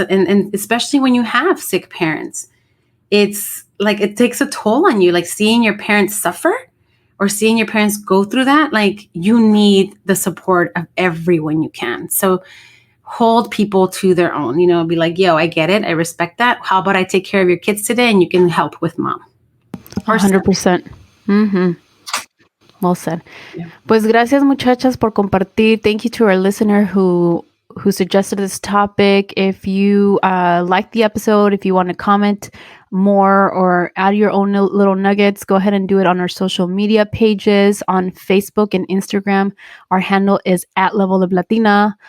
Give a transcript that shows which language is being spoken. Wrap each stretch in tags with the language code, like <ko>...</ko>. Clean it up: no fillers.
<en>And especially when you have sick parents, it's like, it takes a toll on you, like seeing your parents suffer or seeing your parents go through that. Like you need the support of everyone you can. So hold people to their own, be like, yo, I get it. I respect that. How about I take care of your kids today and you can help with mom? 100%. Mm-hmm. Well said. Yeah.</en> <es>Pues gracias, muchachas, por compartir.</es> <en>Thank you to our listener who suggested this topic. If you like the episode, if you want to comment more or add your own little nuggets, go ahead and do it on our social media pages. On Facebook and Instagram, our handle is @LevelUpLatina.</en>